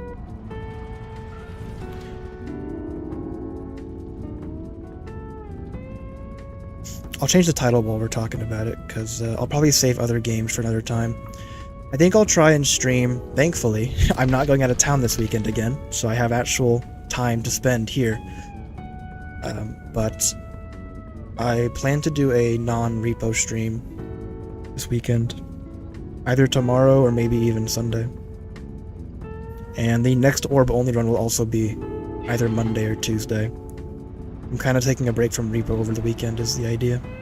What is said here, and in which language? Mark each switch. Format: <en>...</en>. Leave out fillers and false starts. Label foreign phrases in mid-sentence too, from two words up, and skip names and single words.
<en>I'll change the title while we're talking about it, because I'll probably save other games for another time. I think I'll try and stream, thankfully. I'm not going out of town this weekend again, so I have actual time to spend here. But I plan to do a non-R.E.P.O stream this weekend. Either tomorrow or maybe even Sunday. And the next orb only run will also be either Monday or Tuesday. I'm kind of taking a break from R.E.P.O over the weekend is the idea.</en>